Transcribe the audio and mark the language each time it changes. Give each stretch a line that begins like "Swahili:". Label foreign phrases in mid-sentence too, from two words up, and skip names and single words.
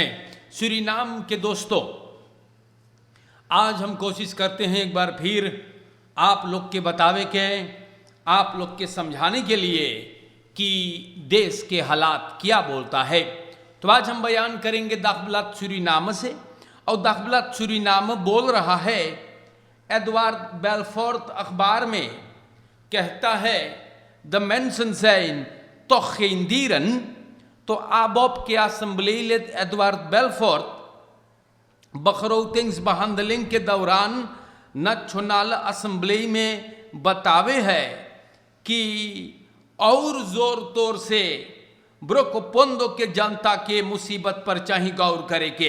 Caribbean Hindustani: सूरीनाम के दोस्तों, आज हम कोशिश करते हैं एक बार फिर आप लोग के बतावे के, आप लोग के समझाने के लिए कि देश के हालात क्या बोलता है। तो आज हम बयान करेंगे दाखबलात सूरीनाम से। और दाखबलात सूरीनाम बोल रहा है, एडवार्ड बेलफोर्ट अखबार में कहता है
Dutch: de mensen zijn toch geen dieren.
Caribbean Hindustani: तो ABOP के assembleelid एडवार्ड बेलफोर्ट begrotingsbehandeling के दौरान नेशनल असेंबली में बतावे है कि और जोर तोर से ब्रोकोपोंदो के जनता के मुसीबत पर चाहे गौर करे के।